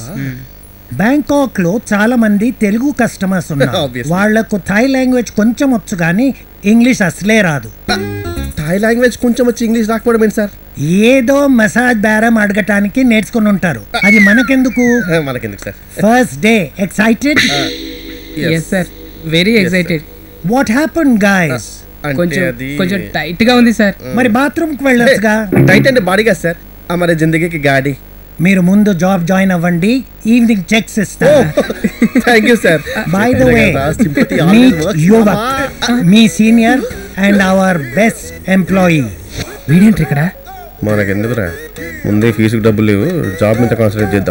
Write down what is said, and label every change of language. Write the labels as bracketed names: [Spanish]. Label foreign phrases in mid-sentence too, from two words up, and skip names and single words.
[Telugu] బ్యాంకాక్ లో చాలా మంది తెలుగు కస్టమర్స్ ఉన్నారు. వాళ్లకు [English] Thai language [Telugu] కొంచెం వచ్చు కానీ ఇంగ్లీష్ అసలే రాదు. [English] Thai language [Telugu] కొంచెం వచ్చి ఇంగ్లీష్ రాకపోవడం ఏంటి సార్? ఏదో మసాజ్ బేరం అడగటానికి నేర్చుకుని ఉంటారు. అది మనకెందుకు? మనకెందుకు సార్? [English] first day excited? yes sir, very excited. What happened guys? [Telugu] కొంచెం టైట్ గా ఉంది సార్. మరి బాత్రూమ్ కి వెళ్ళొచ్చుగా. టైట్ అంటే బాడీ కదా సార్, [Hindi] हमारे जिंदगी गाड़ी. [Telugu] మీరు ముందు [English] job join [Telugu] అవ్వండి, [English] evening checks [Telugu] ఇస్తా. [English] thank you sir. by the way, meet Yuvak, [Telugu] మీ [English] senior and our best employee. [Telugu] వీడేంటి ఇక్కడ? మనకెందుకురా, ముందే ఫీజుకి డబ్బులు లేవు, జాబ్ మీద కాన్సన్ట్రేట్ చేద్దాం.